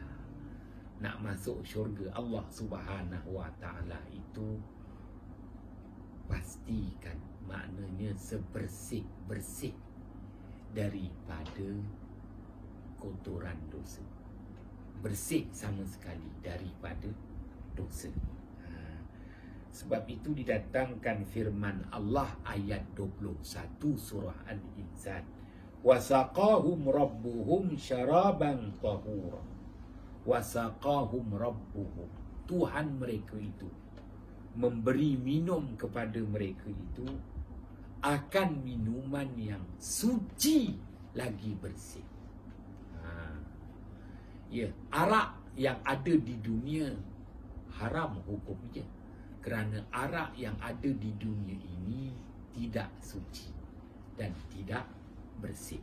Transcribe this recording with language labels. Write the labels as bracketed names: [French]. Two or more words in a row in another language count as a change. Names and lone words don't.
[Malay] Nak masuk syurga [Arabic] الله سبحانه وتعالى [Malay] itu pastikan maknanya sebersih-bersih daripada kotoran dosa. Bersih sama sekali daripada dosa. Sebab itu didatangkan firman Allah ayat 21 surah Al-Insan. [Arabic] وسقاهم ربهم شرابا طهورا. وسقاهم ربهم. [Malay] Tuhan mereka itu memberi minum kepada mereka itu akan minuman yang suci lagi bersih. Ya, arak yang ada di dunia haram hukumnya, kerana arak yang ada di dunia ini tidak suci dan tidak bersih.